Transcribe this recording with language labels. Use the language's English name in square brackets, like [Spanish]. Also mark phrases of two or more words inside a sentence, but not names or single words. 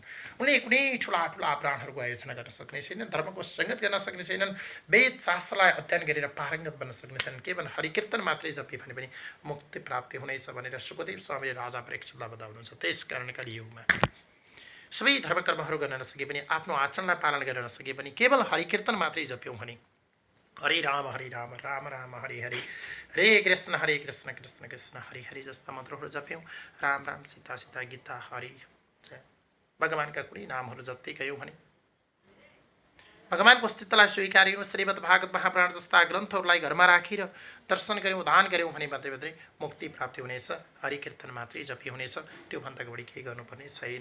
[Nepali] उनले कुनै ठुला ठुला प्राणहरूको आयोजना गर्न सक्ने छैनन्, धर्मको सङ्गत गर्न सक्ने छैनन्, वेद शास्त्रलाई अध्ययन गरेर पारङ्गत बन्न सक्ने छैनन्। केवल हरिकीर्तन मात्रै जपे भने पनि मुक्ति प्राप्ति हुनेछ भनेर सुखदेव स्वामीले राजा प्रेक्षितलाई बताउनुहुन्छ। त्यसकारण कलियुगमा सबै धर्मकर्महरू गर्न नसके पनि, आफ्नो आचरणलाई पालन गर्न नसके पनि केवल हरिकीर्तन मात्रै जप्यौँ भने, [Sanskrit] हरे राम राम राम हरे हरे, हरे कृष्ण कृष्ण कृष्ण हरे हरे [Nepali] जस्ता मन्त्रहरू जप्यौँ, राम राम सीता सीता गीता हरि भगवानका कुनै नामहरू जप्दै गयौँ भने भगवानको अस्तित्वलाई स्वीकार्यौँ, श्रीमद् भागवत महापुराण जस्ता ग्रन्थहरूलाई घरमा राखेर दर्शन गऱ्यौँ, दान गऱ्यौँ भने मात्रै मात्रै मुक्ति प्राप्ति हुनेछ। हरिकीर्तन मात्रै जपी हुनेछ, त्योभन्दा बढी केही गर्नुपर्ने छैन।